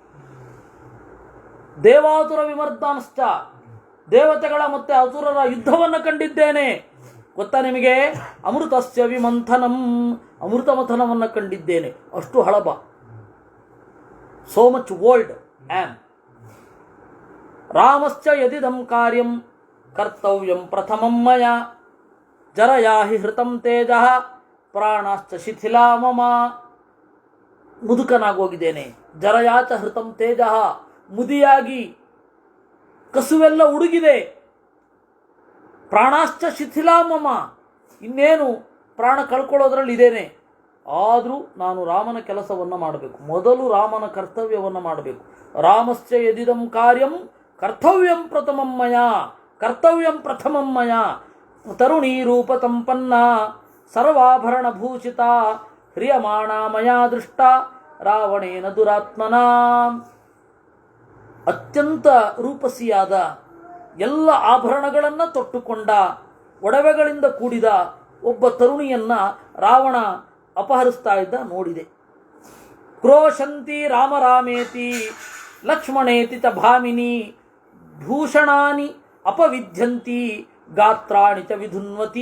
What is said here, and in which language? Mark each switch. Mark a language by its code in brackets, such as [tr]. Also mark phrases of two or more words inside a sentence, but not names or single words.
[sa] ದೇವಾಸುರ ವಿಮರ್ದಾಂಶ್ಚ, [kn] ದೇವತೆಗಳ ಮತ್ತೆ ಅಸುರರ ಯುದ್ಧವನ್ನು ಕಂಡಿದ್ದೇನೆ. ಗೊತ್ತಾ ನಿಮಗೆ? [sa] ಅಮೃತಸ್ಯ ವಿಮಂಥನಂ, [kn] ಅಮೃತ ಮಥನವನ್ನು ಕಂಡಿದ್ದೇನೆ. ಅಷ್ಟು ಹಳಬ. [en] so much old am. [sa] ರಾಮಶ್ಚ ಯದಿದಂ ಕಾರ್ಯಂ ಕರ್ತವ್ಯಂ ಪ್ರಥಮಂ ಮಯ, ಜರಯಾ ಹಿ ಹೃತಂ ತೇಜಃ ಪ್ರಾಣಾಶ್ಚ ಶಿಥಿಲಾ ಮಮ. [kn] ಮುದುಕನಾಗೋಗಿದ್ದೇನೆ. [sa] ಜರಯಾಚ ಹೃತಂ ತೇಜಃ, [kn] ಮುದಿಯಾಗಿ ಕಸುವೆಲ್ಲ ಉಡುಗಿದೆ. [sa] ಪ್ರಾಣಾಶ್ಚ ಶಿಥಿಲಾ ಮಮ, [kn] ಇನ್ನೇನು ಪ್ರಾಣ ಕಳ್ಕೊಳ್ಳೋದ್ರಲ್ಲಿ ಇದ್ದೇನೆ. ಆದರೂ ನಾನು ರಾಮನ ಕೆಲಸವನ್ನು ಮಾಡಬೇಕು. ಮೊದಲು ರಾಮನ ಕರ್ತವ್ಯವನ್ನು ಮಾಡಬೇಕು. [sa] ರಾಮಶ್ಚ ಯದಿದಂ ಕಾರ್ಯಂ ಕರ್ತವ್ಯಂ ಪ್ರಥಮಂ ಮಯ, ಕರ್ತವ್ಯಂ ಪ್ರಥಮಂ ಮಯ. ತರುಣೀ ರೂಪ ಸಂಪನ್ನ ಸರ್ವಾಭರಣ ಭೂಷಿತ ಹ್ರಿಯಮಾಣ ಮಯಾ ದೃಷ್ಟ ರಾವಣೇನ ದುರಾತ್ಮನ. [kn] ಅತ್ಯಂತ ರೂಪಸಿಯಾದ, ಎಲ್ಲ ಆಭರಣಗಳನ್ನು ತೊಟ್ಟುಕೊಂಡ, ಒಡವೆಗಳಿಂದ ಕೂಡಿದ ಒಬ್ಬ ತರುಣಿಯನ್ನ ರಾವಣ ಅಪಹರಿಸ್ತಾ ಇದ್ದ ನೋಡಿದೆ. [sa] ಕ್ರೋಶಂತಿ ರಾಮ ರಾಮೇತಿ ಲಕ್ಷ್ಮಣೇತಿ ಚ ಭಾಮಿನಿ ಭೂಷಣಾನಿ ಅಪವಿದ್ಯಂತಿ ಗಾತ್ರಾಣಿ ಚ ವಿಧುನ್ವತಿ.